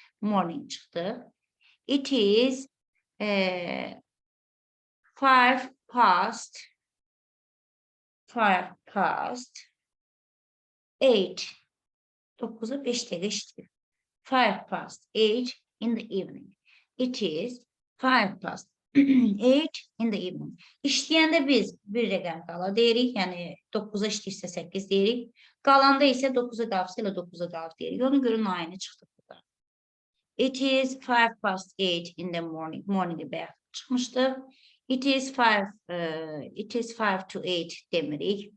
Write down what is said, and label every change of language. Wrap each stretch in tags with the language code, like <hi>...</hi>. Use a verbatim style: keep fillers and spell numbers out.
<en>Morning çıxdı. It is eee five past, five past eight.</en> <az>dokuza beş dəqiqə işləyir.</az> <en>five past eight in the evening. It is five past eight in the evening.</en> <az>İşləyəndə biz bir rəqəm qala deyirik, yəni dokuza işləyirsə səkkiz deyirik. Qalanda isə dokuza qalsa ilə dokuza qalır deyirik. Ona görə nayını çıxdıq burada.</az> <en>It is five past eight in the morning.</en> <az>Morning-i bayaq çıxmışdı.</az> <en>It is five, eh, it is five to eight demirik.</en>